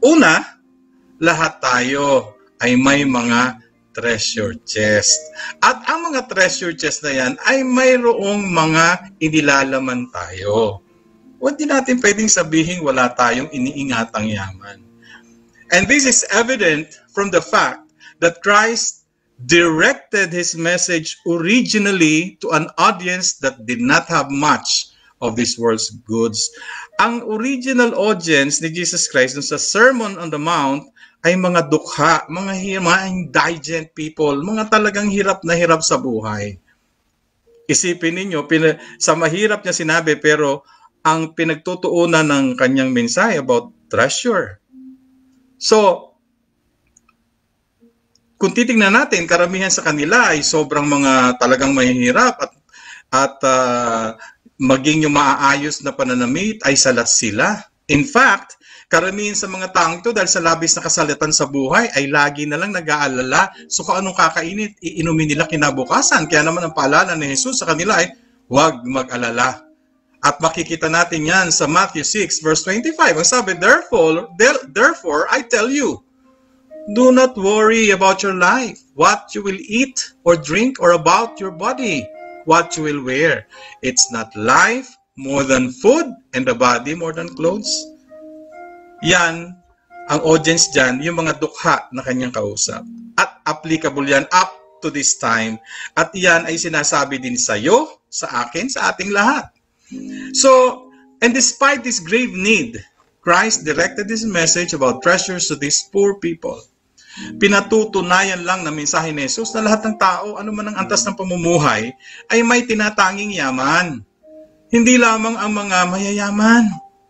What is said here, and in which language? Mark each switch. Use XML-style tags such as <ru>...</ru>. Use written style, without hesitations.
<tl>Una, lahat tayo ay may mga treasure chest. At ang mga treasure chest na yan ay mayroong mga inilalaman tayo. Huwag din natin pwedeng sabihin wala tayong iniingatang yaman.</tl> <en>And this is evident from the fact that Christ directed His message originally to an audience that did not have much of this world's goods.</en> <tl>Ang original audience ni Jesus Christ sa Sermon on the Mount ay mga dukha, mga indigent people, mga talagang hirap na hirap sa buhay. Isipin ninyo, sa mahirap niya sinabi, pero ang pinagtutuunan ng kanyang mensahe</tl> <en>about treasure.</en> <tl>So, kung titingnan natin, karamihan sa kanila ay sobrang mga talagang mahihirap at maging yung maaayos na pananamit ay salat sila. In fact, karamihan sa mga taong ito dahil sa labis na kasalatan sa buhay ay lagi na lang nag-aalala. So kung anong kakainit, iinumin nila kinabukasan. Kaya naman ang paalala ni Jesus sa kanila ay huwag mag-alala. At makikita natin yan sa Matthew 6 verse 25. Ang sabi,</tl> <en>Therefore, I tell you, do not worry about your life, what you will eat or drink, or about your body, what you will wear. It's not life more than food, and the body more than clothes.</en> <tl>Yan, ang audience dyan, yung mga dukha na kanyang kausap. At applicable yan up to this time. At yan ay sinasabi din sa iyo, sa akin, sa ating lahat.</tl> <en>So, and despite this grave need, Christ directed His message about treasures to these poor people.</en> <tl>Pinatutunayan lang na mensahe ni Jesus na lahat ng tao, ano man ang antas ng pamumuhay, ay may tinatanging yaman. Hindi lamang ang mga mayayaman.</tl>